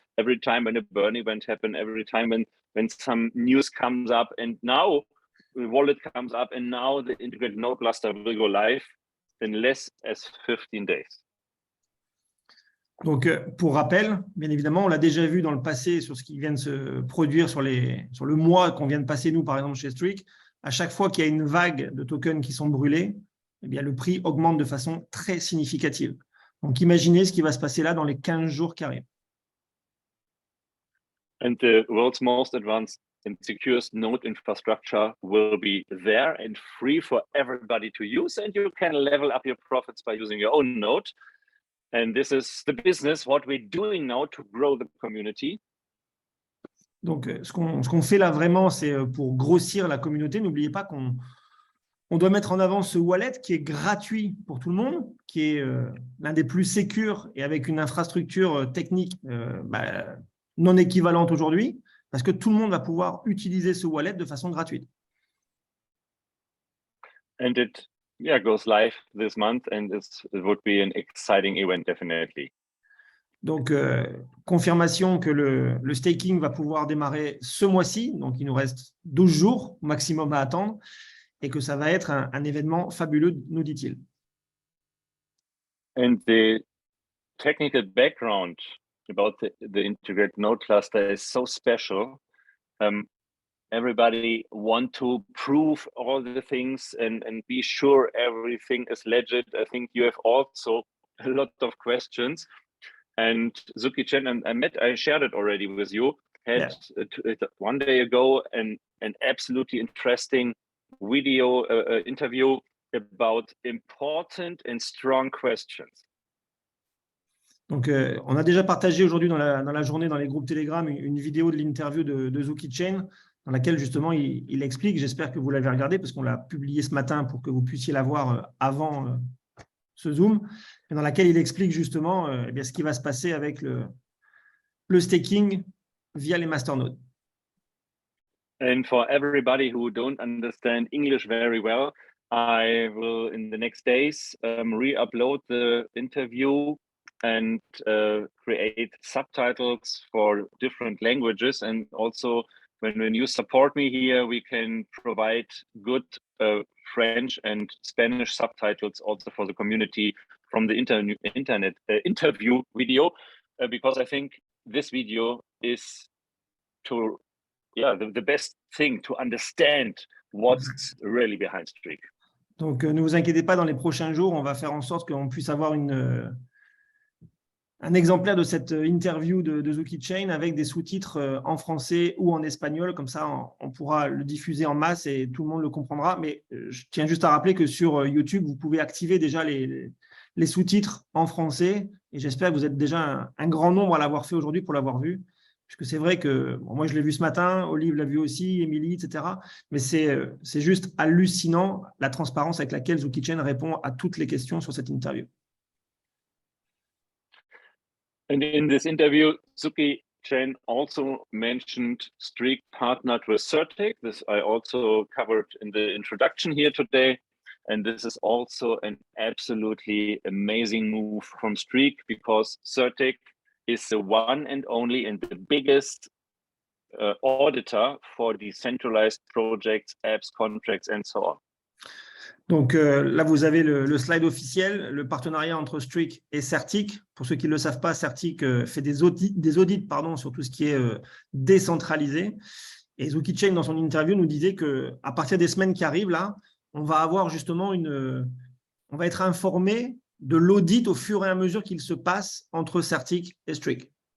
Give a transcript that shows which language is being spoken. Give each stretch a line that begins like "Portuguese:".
English: Every time when a burn event happens, every time when some news comes up, and now the wallet comes up, and now the integrated node cluster will go live in less as 15 days.
French: Donc, pour rappel, bien évidemment, on l'a déjà vu dans le passé sur ce qui vient de se produire sur le mois qu'on vient de passer, nous, par exemple, chez Streak. À chaque fois qu'il y a une vague de tokens qui sont brûlés, eh bien, le prix augmente de façon très significative. Donc, imaginez ce qui va se passer là dans les 15 jours qui arrivent.
English: And the world's most advanced and securest node infrastructure will be there and free for everybody to use, and you can level up your profits by using your own node. And this is the business, what we're doing now to grow the community.
French: Donc, ce qu'on fait là vraiment, c'est pour grossir la communauté. N'oubliez pas qu'on doit mettre en avant ce wallet qui est gratuit pour tout le monde, qui est l'un des plus sécures et avec une infrastructure technique non équivalente aujourd'hui, parce que tout le monde va pouvoir utiliser ce wallet de façon gratuite.
English: And it goes live this month, and it would be an exciting event, definitely.
French: Donc, confirmation que le staking va pouvoir démarrer ce mois-ci. Donc, il nous reste 12 jours maximum à attendre et que ça va être un événement fabuleux, nous dit-il.
English: And the technical background about the integrated node cluster is so special. Everybody want to prove all the things and be sure everything is legit. I think you have also a lot of questions. And Suki CHEN and I shared it already with you, had one day ago an absolutely interesting video interview about important and strong questions.
French: Donc, on a déjà partagé aujourd'hui dans la journée dans les groupes Telegram une vidéo de l'interview de Suki CHEN dans laquelle justement il explique, j'espère que vous l'avez regardé parce qu'on l'a publié ce matin pour que vous puissiez la voir avant ce Zoom, et dans laquelle il explique justement ce qui va se passer avec le staking via les masternodes.
English: And for everybody who don't understand English very well, I will in the next days re-upload the interview and create subtitles for different languages. And also when you support me here, we can provide good French and Spanish subtitles also for the community from the internet interview video, because I think this video is the best thing to understand what's really behind Streak.
French: Donc, ne vous inquiétez pas, dans les prochains jours, on va faire en sorte qu'on puisse avoir un exemplaire de cette interview de Suki CHEN avec des sous-titres en français ou en espagnol. Comme ça, on pourra le diffuser en masse et tout le monde le comprendra. Mais je tiens juste à rappeler que sur YouTube, vous pouvez activer déjà les sous-titres en français. Et j'espère que vous êtes déjà un grand nombre à l'avoir fait aujourd'hui pour l'avoir vu. Puisque c'est vrai que moi, je l'ai vu ce matin, Olive l'a vu aussi, Émilie, etc. Mais c'est juste hallucinant la transparence avec laquelle Suki CHEN répond à toutes les questions sur cette interview.
English: And in this interview, Suki CHEN also mentioned STREAKK partnered with Certec. This I also covered in the introduction here today. And this is also an absolutely amazing move from STREAKK because Certec is the one and only and the biggest auditor for decentralized projects, apps, contracts, and so on.
French: Donc là, vous avez le slide officiel, le partenariat entre STREAKK et Certec. Pour ceux qui ne le savent pas, Certec fait des audits sur tout ce qui est décentralisé. Et Suki CHEN, dans son interview, nous disait qu'à partir des semaines qui arrivent, là, on va avoir justement on va être informé de l'audit au fur et à mesure qu'il se passe entre Certec et STREAKK.